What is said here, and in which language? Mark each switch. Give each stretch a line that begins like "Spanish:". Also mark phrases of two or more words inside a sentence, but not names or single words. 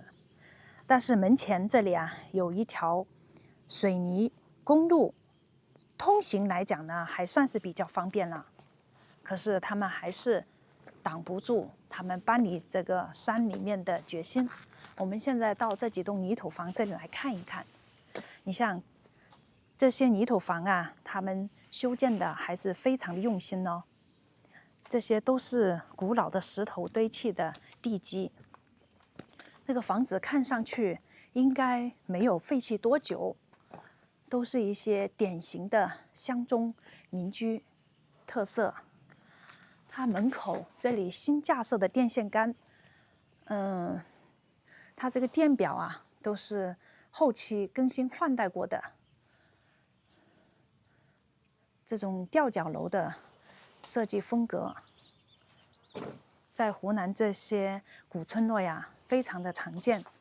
Chinese: 但是門前這裡啊，有一條水泥公路，通行來講呢，還算是比較方便了。可是他們還是擋不住他們搬離這個山裡面的決心。我們現在到這幾棟泥土房這裡來看一看。你像這些泥土房啊，他們修建的還是非常的用心哦。這些都是古老的石頭堆砌的地基。這個房子看上去應該沒有廢棄多久。都是一些典型的鄉中民居特色。它門口這裡新架設的電線桿，它這個電表啊都是後期更新換代過的。這種吊腳樓的設計風格，在湖南這些古村落呀，非常的常見。